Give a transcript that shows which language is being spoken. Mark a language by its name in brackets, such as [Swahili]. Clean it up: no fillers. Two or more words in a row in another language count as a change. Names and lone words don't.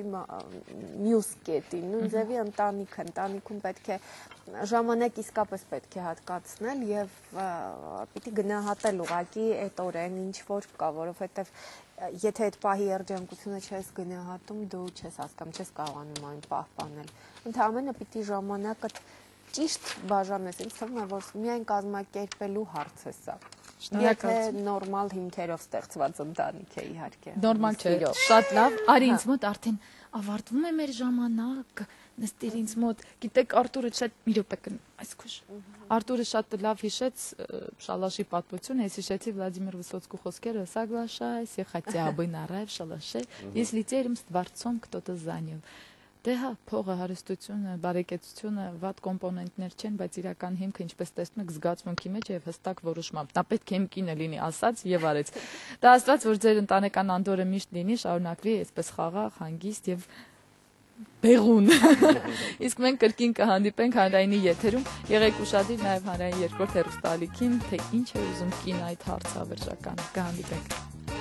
[Armenian] մյուս կետին, նույն ձևի ընտանիքում պետք է ժամանակ իսկապես պետք է հատկացնել եւ պիտի գնահատել ուղղակի այդ օրեն ինչ որ կա, որովհետեւ եթե այդ պահի երջանկությունը չես գնահատում, դու չես հասկանում, չես կարողանում այն պահպանել։ Ընդհանրապես պիտի ժամանակը ճիշտ բաժանես, ինձ թվում է, որ միայն կազմակերպելու հարց է սա։ Եթե նորմալ հիմքերով ստեղծված ընտանիք է իհարկե։ Նորմալ չէ, շատ լավ։ Արի ինձ մոտ արդեն ավարտվում է մեր ժամանակը։ Նստիր ինձ մոտ, գիտեք Արտուրը շատ մի րոպե այսքուշ։ Արտուրը շատ լավ հիշեց շալաշի պատմությունը, ես հիշեցի Վլադիմիր Վիսոցկու խոսքերը, [Russian] соглашайся, хотя бы на рай в шалаше, если терем с дворцом кто-то занял։ [Armenian] Դե հա, փողը, հարստությունը, բարեկեցությունը վատ կոմպոնենտներ չեն, բայց իրական հիմքը ինչպես տեսնում եք զգացմունքի մեջ եւ հստակ որոշմամբ։ Դա պետք է իմ կինը լինի, ասաց եւ արեց։ Դա աստված, որ ձեր ընտանեկան անդորը միշտ լինի, շարունակվի այսպես խաղաղ, հանգիստ եւ բեղուն։ Իսկ մենք կրկին կհանդիպենք հանրայինի եթերում։ Եղեք ուշադիր նաեւ հանրային երկրորդ հեռուստաալիքին, թե ինչ է ուզում կին այդ հարցավերջականը։ Կհանդիպենք։